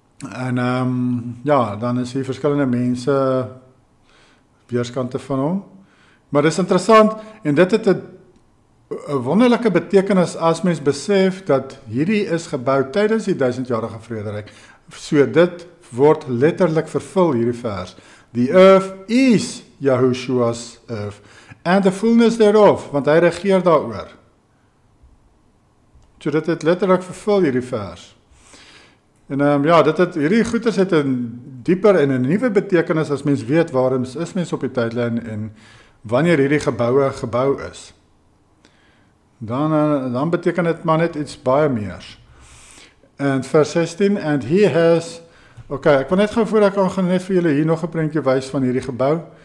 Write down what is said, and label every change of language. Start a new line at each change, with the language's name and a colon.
Afrikaans: En ja, dan is hier verskillende mense weerskante van hom. Maar dis interessant, en dit het 'n wonderlike betekenis as mens besef dat hierdie is gebou tydens die 1000-jarige vrederyk. So dit word letterlik vervul hierdie vers.
English: The earth is Yahushua's earth, and the fullness thereof,
Afrikaans: want hy regeer daaroor. So dit het letterlik vervul hierdie vers. En ja, hierdie goeders het 'n dieper en 'n nuwe betekenis as mens weet waarom is mens op die tydlyn en wanneer hierdie geboue gebou is. Dan beteken dit maar net iets baie meer. En vers 16,
English: and he has,
Afrikaans: ek wil net gou voor ek gaan net vir julle hier nog 'n prentjie wys van hierdie gebou.